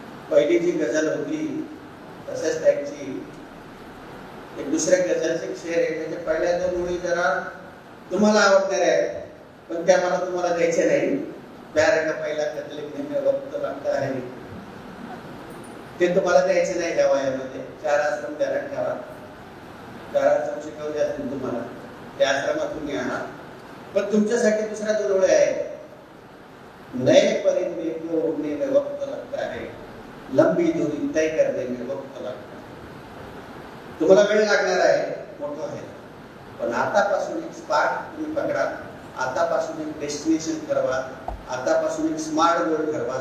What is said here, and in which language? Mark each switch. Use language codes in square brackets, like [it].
[mr] पहिली जी गझल होती तसंच त्यांची एक दुसऱ्या गझलचे शेर आहे, त्याच्या पहिल्या 2 ओळी जरा तुम्हाला आवडणार आहे पण त्या मला तुम्हाला द्यायचे नाही. [hi] प्यार का पहिला खत लिखने में वक्त लगता है, [mr] ते तुम्हाला द्यायचे नाही. ह्या वयामध्ये 4 आश्रम ध्यानात ठेवा. 4 आश्रम शिकवले असतील तुम्हाला, त्या आश्रमात तुम्ही आहात. पण तुमच्यासाठी दुसऱ्या 2 ओळी आहेत. [hi] नए परिंदे को उड़ने में वक्त लगता है, लंबी दूरी तय करने में वक्त लगता है. [mr] तुम्हाला वेळ लागणार आहे, मोठं आहे, पण आतापासून एक स्पार्क तुम्ही पकडा. आतापासून एक डेस्टिनेशन ठरवा. आतापासून एक स्मार्ट गोल ठरवा.